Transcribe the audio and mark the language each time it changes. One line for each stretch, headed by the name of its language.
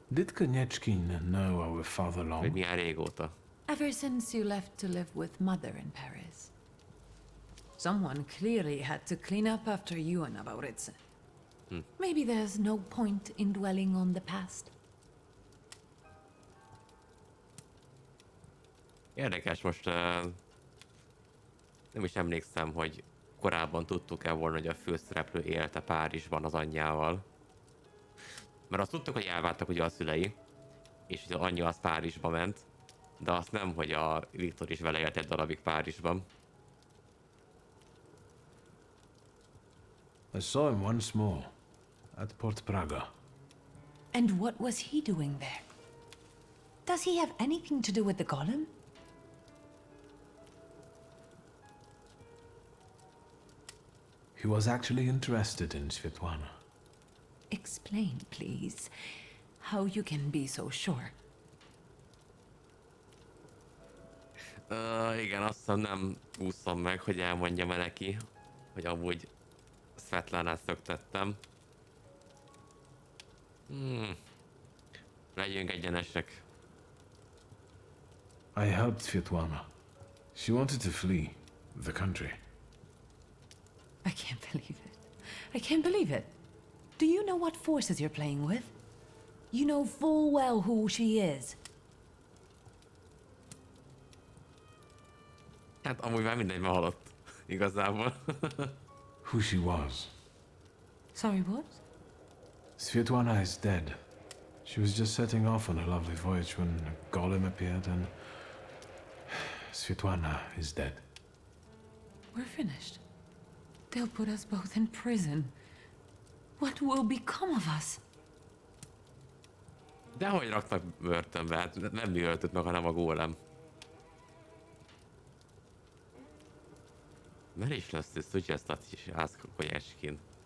English: Did Konyechkin know our father
Hungarian: Vagy
English: long?
Hungarian: milyen régóta?
English: Ever since you left to live with Mother in Paris. Someone clearly had to clean up after you and Abauritze. Maybe there's no point in dwelling on the past.
Hungarian: Érdekes, most nem is emlékszem, hogy korábban tudtuk-e volna, hogy a főszereplő élte Párizsban az anyjával. Mert azt tudtuk, hogy elváltak ugye a szülei, és hogy az anyja az Párizsba ment, de azt nem, hogy a Viktor is vele élt egy darabig Párizsban.
English: I saw him once more, at Port Praga. And what was he doing there? Does he have anything to do with the Gólem? He was actually interested in Svetlana. Explain, please, how you can be so sure.
Hungarian: Igen, azt hiszem nem úszom meg, hogy elmondjam-e neki, hogy amúgy Svetlánát szöktettem. Legyünk egyenesek.
English: I helped Svetlana. She wanted to flee the country. I can't believe it. I can't believe it. Do you know what forces you're playing with? You know full well who she is.
Hungarian: Hát amúgy már mindegy, ma halott. Igazából.
English: Who she was. Sorry, what? Svetlana is dead. She was just setting off on a lovely voyage when Gólem appeared and... Svetlana is dead. We're finished. They'll put us both in prison. What will become of us?
Hungarian: Dehogy raktak börtönbe, hát nem mi öltött meg, hanem a Gólem.
English: Maliciously suggest that you ask Konyechkin.